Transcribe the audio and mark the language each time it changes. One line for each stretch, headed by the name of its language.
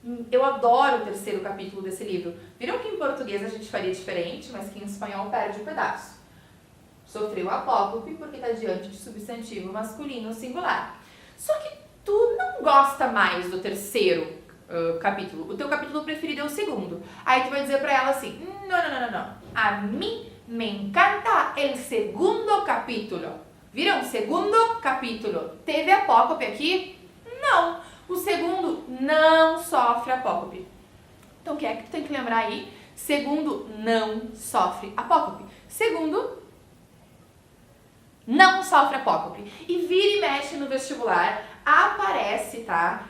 Portuguese: Eu adoro o terceiro capítulo desse livro. Viram que em português a gente faria diferente, mas que em espanhol perde um pedaço. Sofreu apócope porque está diante de substantivo masculino singular. Só que tu não gosta mais do terceiro capítulo. O teu capítulo preferido é o segundo. Aí tu vai dizer pra ela assim: não.
Spanish: A mim me encanta el segundo capítulo.
Portuguese: Viram? Segundo capítulo. Teve apócope aqui? Não. O segundo não sofre apócope. Então o que é que tu tem que lembrar aí? Segundo não sofre apócope. Segundo não sofre apócope. E vira e mexe no vestibular, aparece, tá?